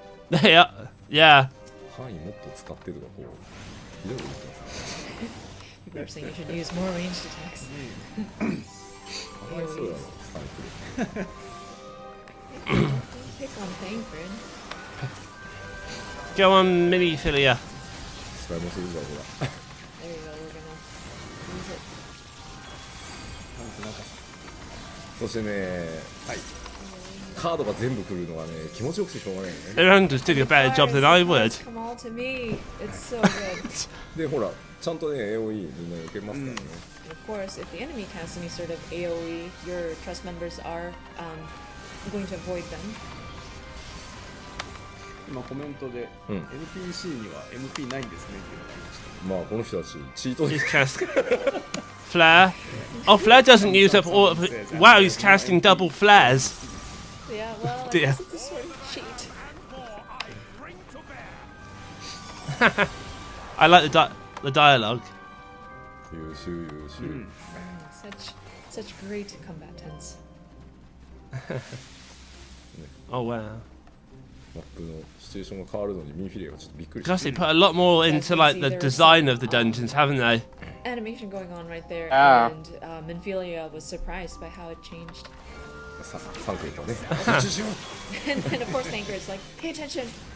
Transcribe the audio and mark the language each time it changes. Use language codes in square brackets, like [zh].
[en] Yeah, yeah. [ja] 範囲もっと使ってとかこうひどいこと言ってます。 [en] People are saying you should use more ranged attacks. [ja] かわいそうだろサイクル。 [en] Don't pick on Thancred. Go on, mini Philia. [ja] 使いもするぞほら。 [en] There you go, we're gonna use it. [ja] そしてね、はい。カードが全部来るのがね気持ちよくてしょうがないよね。 [en] Aranda's doing a better job than I would. Come all to me. It's so good. [ja] でほらちゃんとね AOE みんな受けますからね。 [en] And of course, if the enemy casts any sort of AoE, your trust members are going to avoid them. [ja] 今コメントで、うん NPC には MP ないんですねっていうのがありました。まあこの人たちチートで [en] He's cast flare. Oh, flare doesn't use up all of it. Wow, he's casting double flares. Yeah, well, I Dear. guess it's a sort of cheat. I like the dialogue. [ja] 優秀優秀。 [en] Such great combatants. Oh wow. [ja] マップのシチュエーションが変わるのにミンフィレがちょっとびっくりし [en] Gosh, [ja] た。 [en] they put a lot more into like the design of the dungeons, haven't they? Animation going on right there, Ah. and Minfilia was surprised by how it changed. [ja] サンクルとね。集中しよう。 [en] And of course, Thancred's like, pay attention.